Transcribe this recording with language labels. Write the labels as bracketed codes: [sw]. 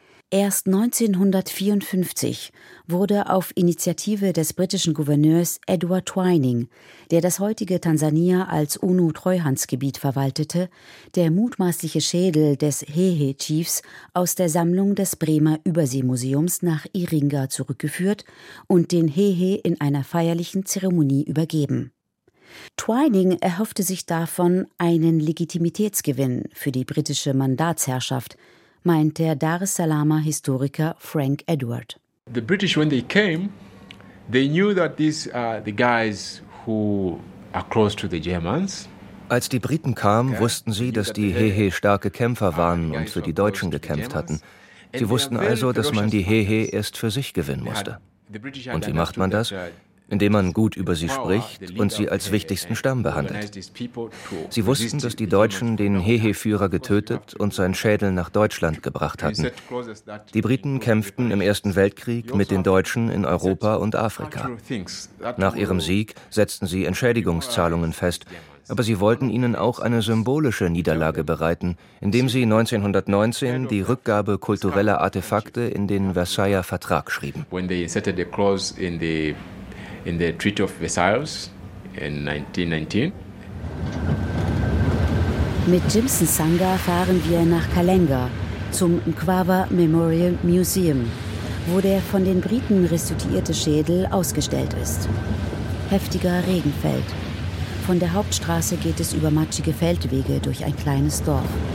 [de] Erst 1954 wurde auf Initiative des britischen Gouverneurs Edward Twining, der das heutige Tansania als UNO-Treuhandsgebiet verwaltete, der mutmaßliche Schädel des Hehe-Chiefs aus der Sammlung des Bremer Überseemuseums nach Iringa zurückgeführt und den Hehe in einer feierlichen Zeremonie übergeben. Twining erhoffte sich davon einen Legitimitätsgewinn für die britische Mandatsherrschaft, meint der Dar es Salaam-Historiker Frank Edward. [en] The British, when they came, they knew that these are the guys who are close to the Germans. [de] Als die Briten kamen, wussten sie, dass die Hehe starke Kämpfer waren und für die Deutschen gekämpft hatten. Sie wussten also, dass man die Hehe erst für sich gewinnen musste. Und wie macht man das? indem man gut über sie spricht und sie als wichtigsten Stamm behandelt. Sie wussten, dass die Deutschen den Hehe-Führer getötet und seinen Schädel nach Deutschland gebracht hatten. Die Briten kämpften im Ersten Weltkrieg mit den Deutschen in Europa und Afrika. Nach ihrem Sieg setzten sie Entschädigungszahlungen fest. Aber sie wollten ihnen auch eine symbolische Niederlage bereiten, indem sie 1919 die Rückgabe kultureller Artefakte in den Versailler Vertrag schrieben. [en] When they inserted a clause in the Treaty of Versailles in 1919. [de] Mit Jimson Sanga fahren wir nach Kalenga zum Mkwawa Memorial Museum, wo der von den Briten restituierte Schädel ausgestellt ist. Heftiger Regen fällt. Von der Hauptstraße geht es über matschige Feldwege durch ein kleines Dorf.